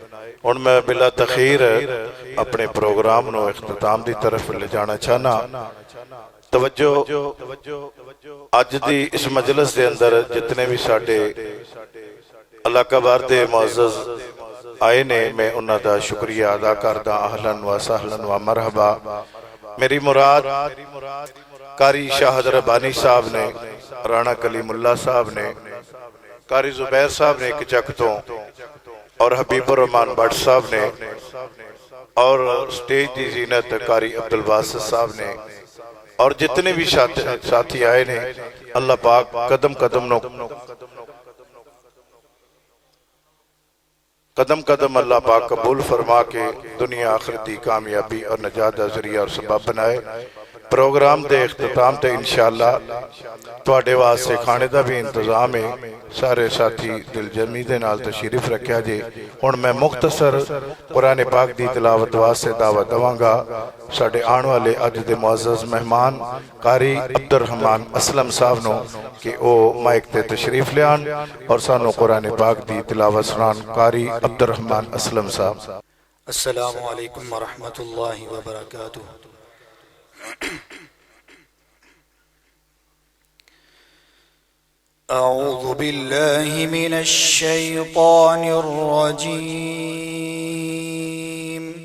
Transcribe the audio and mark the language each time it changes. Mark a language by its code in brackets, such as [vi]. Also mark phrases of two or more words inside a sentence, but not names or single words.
[pa] ہن میں بلا تاخیر اپنے پروگرام نوں اختتام دی طرف لے جانا چاہنا. توجہ اج دی اس مجلس دے اندر جتنے بھی ساڈے علاقہ بار دے معزز آئے نے، میں انہاں دا شکریہ ادا کردا. [ar] أهلا وسهلا ومرحبا. [pa] میری مراد قاری شاہد ربانی صاحب نے، رانا کلیم اللہ صاحب نے، قاری زبیر صاحب نے ایک چک تو، اور حبیب الرحمن بھٹ صاحب نے، اور سٹیج کی زینت قاری عبدالباسط صاحب نے، اور جتنے بھی ساتھی آئے نے، اللہ پاک قدم [ur] قدم اللہ پاک قبول فرما کے دنیا آخرت کی کامیابی اور نجات کا ذریعہ اور سبب بنائے. [pa] پروگرام کے اختتام تے ان شاءاللہ تہاڈے واسطے کھانے کا بھی انتظام ہے. سارے ساتھی دلجمعی دے نال تشریف رکھا جے. ہن میں مختصر قرآن پاک کی تلاوت واسطے دعوت دیواں گا ساڈے آنے والے اج دے معزز مہمان قاری عبدالرحمن اسلم صاحب نوں کہ او مائیک تے تشریف لیان اور سانوں قرآن پاک کی تلاوت سنان. कारी अब्दुर रहमान असलम साहब। [ar] السلام عليكم ورحمة الله وبركاته. أعوذ بالله من الشيطان الرجيم.